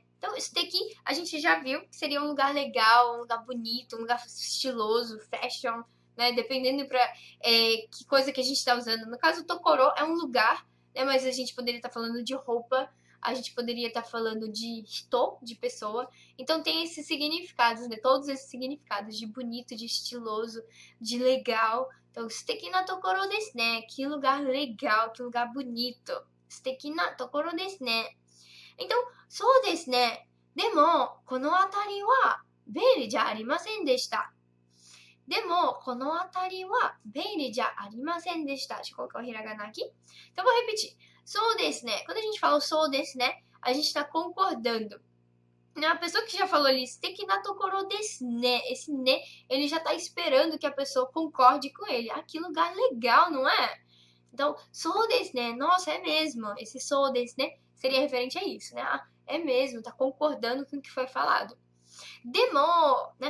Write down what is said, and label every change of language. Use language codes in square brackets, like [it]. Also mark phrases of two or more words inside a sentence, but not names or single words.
[pt] Então, suteki a gente já viu que seria um lugar legal, um lugar bonito, um lugar estiloso, fashion, né? Dependendo pra que coisa que a gente tá usando. No caso, tokoro é um lugar, né? Mas a gente poderia estar falando de roupa, a gente poderia estar falando de hito, de pessoa. Então tem esses significados, né? Todos esses significados de bonito, de estiloso, de legal. Então, [ja] 素敵な所ですね. [pt] Que lugar legal, que lugar bonito. [ja] 素敵な所ですね. Então, そうですね。でも、この辺りはべいりじゃありませんでした. でも、この辺りはべいりじゃありませんでした. [pt] Deixa eu colocar o hiragana aqui. Então, vou repetir. [ja] そうですね. [pt] Quando a gente fala [ja] そうですね, [pt] a gente está concordando. A pessoa que já falou ali, [ja] 素敵な所ですね. [pt] Esse ne, ele já tá esperando que a pessoa concorde com ele. Ah, que lugar legal, não é? Então, [ja] そうですね. [pt] Nossa, é mesmo. Esse [ja] そうですね [pt] seria referente a isso, né? Ah, é mesmo, tá concordando com o que foi falado. Demo, né?